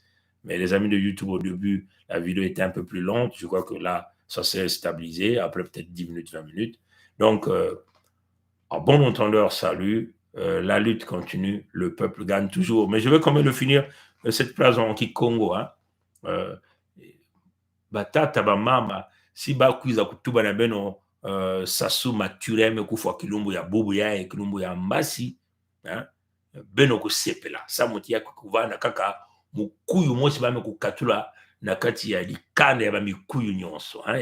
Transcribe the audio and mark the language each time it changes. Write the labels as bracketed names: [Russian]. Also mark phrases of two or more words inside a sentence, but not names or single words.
[French] Mais les amis de YouTube, au début, la vidéo était un peu plus lente. Je crois que là, ça s'est stabilisé après peut-être 10 minutes, 20 minutes. Donc, en bon entendeur, salut. La lutte continue, le peuple gagne toujours. Mais je vais quand même le finir, cette place en Kikongo. Hein. [Kituba (Democratic Republic of Congo)] Batata bamama si bakwiza kutuba na beno sasu matureme kufa kilumbu ya bubu ya kilumbu ya mbasi hein? Beno kusepela sa muti ya kuvana kaka mukuyu mosi bame kukatula na kati ya likanda ya bamikuyu nyonso hein?